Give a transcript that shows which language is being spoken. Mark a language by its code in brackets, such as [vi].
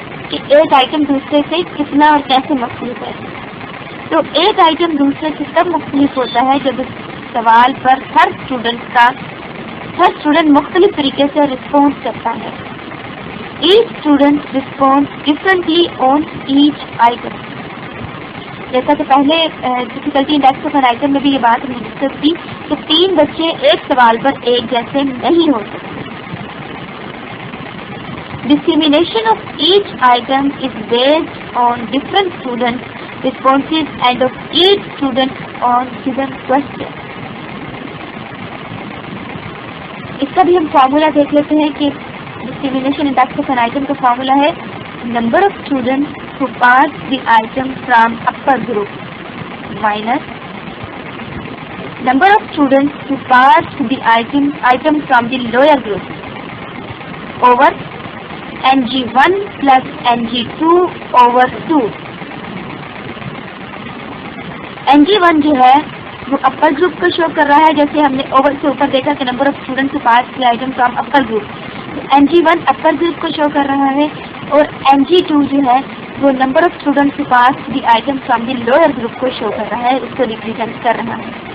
[ur] کہ ایک آئٹم دوسرے سے کتنا اور کیسے مختلف ہے. تو ایک آئٹم دوسرے سے تب مختلف ہوتا ہے جب اس سوال پر ہر اسٹوڈنٹ مختلف طریقے سے رسپونس کرتا ہے. [en] Each student response differently on each item. [ur] جیسا کہ پہلے [en] difficulty index of an item [ur] میں بھی یہ بات ہم نے ڈسکس کی کہ 3 بچے ایک سوال پر ایک جیسے نہیں ہو سکتے. [en] Discrimination of each item is based on different student responses and of each student on given question. [ur] اس کا بھی ہم فارمولا دیکھ لیتے ہیں کہ [en] discrimination index of an item [ur] کا فارمولا ہے [en] number of students who pass the item from upper group minus number of students who pass the item from the lower group over NG1 plus NG2 over 2. [ur] NG1 جو ہے وہ اپر group کو شو کر رہا ہے، جیسے ہم نے اوور سے اوپر دیکھا کہ [en] Number of students to pass the item from upper group. [ur] NG1 upper group کو شو کر رہا ہے اور NG2 جو ہے وہ [en] number of students to pass the item from the lower group [ur] کو شو کر رہا ہے، اس کو ریپرزینٹ کر رہا ہے.